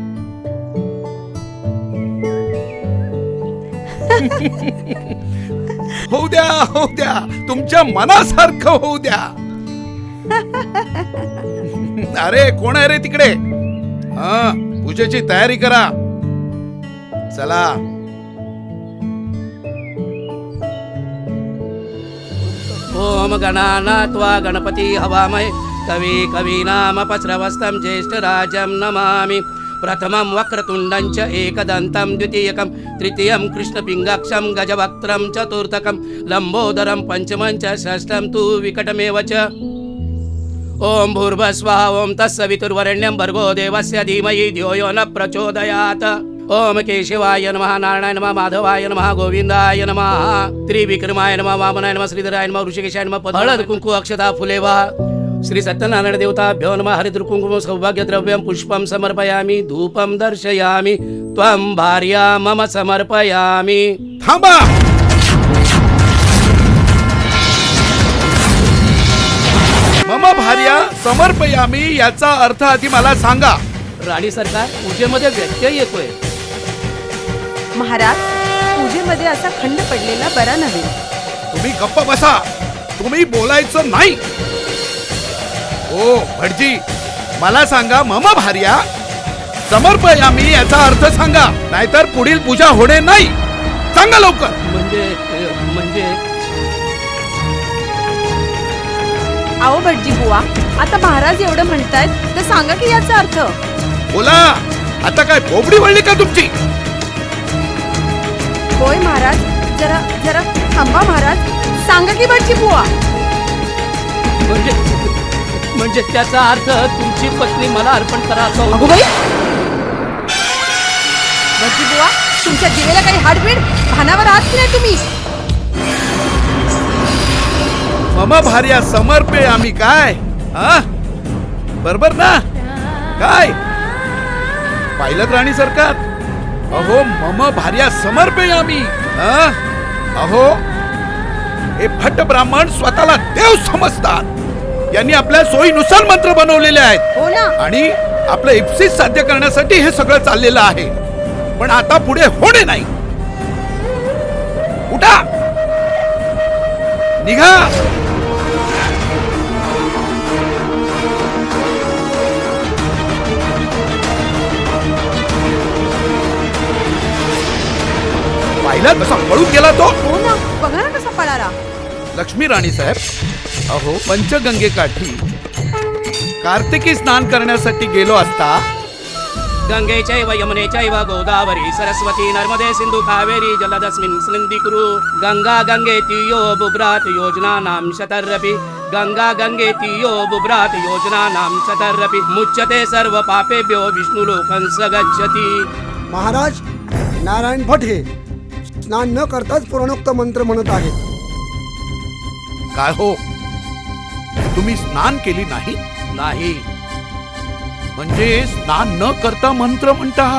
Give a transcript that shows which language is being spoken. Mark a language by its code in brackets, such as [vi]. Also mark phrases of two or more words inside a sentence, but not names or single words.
[mr] होऊ द्या, होऊ द्या, तुमच्या मनासारखं होऊ द्या. अरे कोण आहे रे तिकडे? हा, पूजेची तयारी करा. चला. [sa] ओम गणानात्वा गणपती हवामहे कवी कवीनामपस्रवस्तं ज्येष्ठराजं नमामि. प्रथमं वक्रतुण्डं च एकदन्तं द्वितीयकं तृतीयं कृष्णपिङ्गाक्षं गजवक्त्रं चतुर्थकं लम्बोदरं पंचमं च षष्ठं तु विकटमेव च. ओम भूर्भुवस्सुवः ओम तत्सवितुर्वरेण्यं भर्गो देवस्य धीमहि धियो यो न प्रचोदयात्. ओम केशवाय नमः, नारायणाय नमः, माधवाय नमः, गोविंदाय नमः, त्रिविक्रमाय नमः, वामनाय नमः, श्रीधराय नमः, ऋषिकेशाय नमः. [mr] हळद कुंकू अक्षता फुले वा. [sa] श्री सत्यनारायण देवताभ्यो नमः. हरिद्र कुंकुम सौभाग्य द्रव्यं पुष्पं समर्पयामि, धूपं दर्शयामि, त्वं भार्या मम समर्पयामि. [mr] थांबा. [sa] मम भार्या समर्पयामी [mr] याचा अर्थ आधी मला सांगा. राणी सरकार, पूजेमध्ये व्यत्यय येतोय. महाराज, पूजेमध्ये असा खंड पडलेला बरा नव्हे. तुम्ही गप्प बसा. तुम्ही बोलायचं नाही. ओ भटजी, मला सांगा, [sa] मम भार्या समर्पयामी [mr] याचा अर्थ सांगा, नाहीतर पुढील पूजा होणे नाही. सांगा लवकर. म्हणजे आओ भटजी बुवा, आता महाराज एवढं म्हणतायत तर सांगा की याचा अर्थ. बोला. आता काय बोबडी वळली का तुमची? होय महाराज, जरा जरा थांबा महाराज, सांगा की भटजी बुवा. म्हणजे त्याचा अर्थ तुमची पत्नी मला अर्पण करा असं होतं. अगोबाई, भटजी बुवा, तुमच्या दिवेला काही हाडबीड भानावर आहात की नाही तुम्ही? [sa] मम भार्या समर्पयामी काय? [mr] हा, बरोबर ना? काय पाहिलं राणी सरकार? अहो, [sa] मम भार्या समर्पयामी. [mr] अहो, हे भट्ट ब्राह्मण स्वतःला देव समजतात. यांनी आपल्या सोयीनुसार मंत्र बनवलेले आहेत. हो ना. आणि आपलं इप्सित साध्य करण्यासाठी हे सगळं चाललेलं आहे. पण आता पुढे होणे नाही. उठा, निघा. पाहिला कसा पळून गेला तो? हो ना, बघा ना कसा पळाला. लक्ष्मी राणी साहेब, अहो, पंचगंगेकाठी कार्तिकी स्नान करण्यासाठी गेलो असता [sa] गंगेचैव यमुनेचैव गोदावरी सरस्वती नर्मदे सिंधू कावेरी जलदस्मिन् स्निन्धि कुरु. गंगा गंगे तीयो बुभ्रात योजनानां शतर्रपि. गंगा गंगे तीयो बुभ्रात योजनानां शतर्रपि. मुच्यते सर्व पापेभ्यो विष्णुलोकं स गच्छति. [mr] महाराज, नारायण भट हे स्नान न करताच पुराणोक्त मंत्र म्हणत आहेत. काय हो, तुम्ही स्नान केली नाही? नाही, म्हणजे स्नान न करता मंत्र म्हणतात?